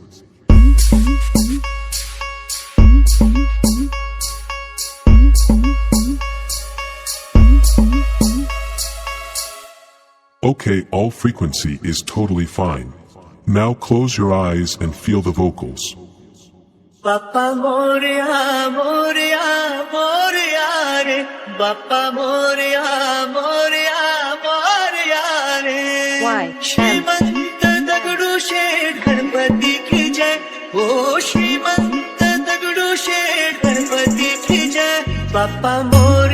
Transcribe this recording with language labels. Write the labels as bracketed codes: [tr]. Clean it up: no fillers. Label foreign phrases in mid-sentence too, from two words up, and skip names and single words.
[en] Okay, all frequency is totally fine. Now close your eyes and feel the vocals. [mr] बाप्पा मोरया, मोरया, मोरया रे. बाप्पा मोरया, मोरया, मोरया रे. [en] Why? [mr] श्रीमंत दगडू शेठ गणपती की जय. ओ श्रीमंत दगडू शेठ गणपती की जय. बाप्पा मोरया.